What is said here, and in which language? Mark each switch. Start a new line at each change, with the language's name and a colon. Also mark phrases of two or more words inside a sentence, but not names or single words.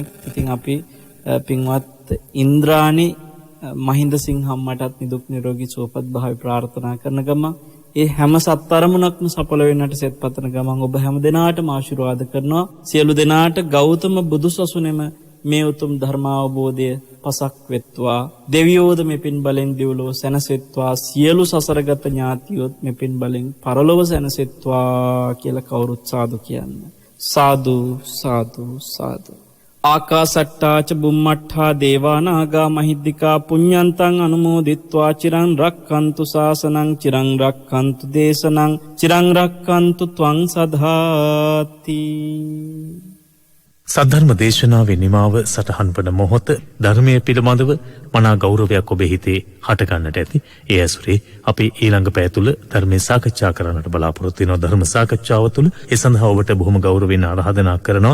Sinhala: ඉතින් අපි පින්වත් ඉන්ද්‍රානි මහින්දසිංහ අම්මටත් නිදුක් නිරෝගී සුවපත් භාවය ප්‍රාර්ථනා කරන ගමන් ඒ හැම සත්තරමුණක්ම සඵල වෙන්නට සෙත් පතන ගමන් ඔබ හැම දිනාටම ආශිර්වාද කරනවා. සියලු දෙනාට ගෞතම බුදුසසුනේම මේ උතුම් ධර්මාවබෝධය පසක් වෙත්වා. දෙවියෝද මේ පින් බලෙන් දිවලෝ සැනසෙත්වා. සියලු සසරගත ඥාතියොත් මේ පින් බලෙන් පරලොව සැනසෙත්වා කියලා කවුරුත් සාදු කියන්න. සාදු සාදු සාදු.
Pali: ආකාසට්ටාච බුම්මට්ඨා දේවානාගා මහිද්దికා පුඤ්ඤන්තං අනුමෝදිත්වා චිරං රක්ඛන්තු ශාසනං චිරං රක්ඛන්තු දේශනං චිරං රක්ඛන්තු ත්වං සදාති.
Sinhala: සද්ධර්ම දේශනාවේ නිමාව සටහන් වන මොහොත ධර්මයේ පිළිබඳව මනා ගෞරවයක් ඔබේ හිතේ හටගන්නට ඇති. ඒ ඇසුරේ අපි ඊළඟ පැය තුල ධර්මයේ සාකච්ඡා කරන්නට බලාපොරොත්තු වෙනවා. ධර්ම සාකච්ඡාව තුළ ඒ සඳහා ඔබට බොහොම ගෞරවයෙන් ආරාධනා කරනවා.